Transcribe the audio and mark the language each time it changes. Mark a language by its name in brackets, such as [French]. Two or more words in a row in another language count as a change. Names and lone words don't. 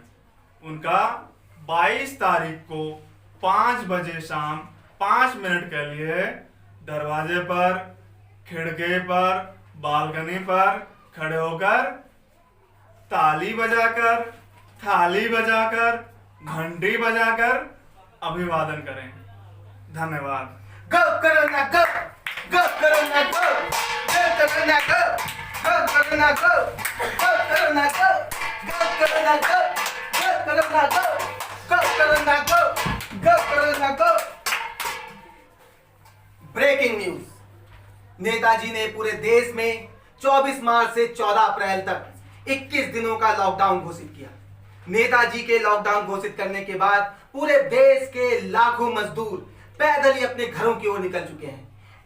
[Hindi] उनका 22 तारीख को 5 बजे शाम 5 मिनट के लिए दरवाजे पर, खिड़की पर, बालकनी पर खड़े होकर ताली बजाकर, थाली बजाकर, घंटी बजाकर अभिवादन करें। धन्यवाद। [English] Go Corona go, go Corona go, go Corona go, go Corona go, go Corona go, go Corona go, go Corona go, go Corona go, go Corona go. Breaking news. [Hindi] नेताजी ने पूरे देश में 24 मार्च से 14 अप्रैल तक 21 दिनों का लॉकडाउन घोषित किया। नेताजी के लॉकडाउन घोषित करने के बाद पूरे देश के लाखों मजदूर पैदल ही अपने घरों की ओर निकल चुके हैं।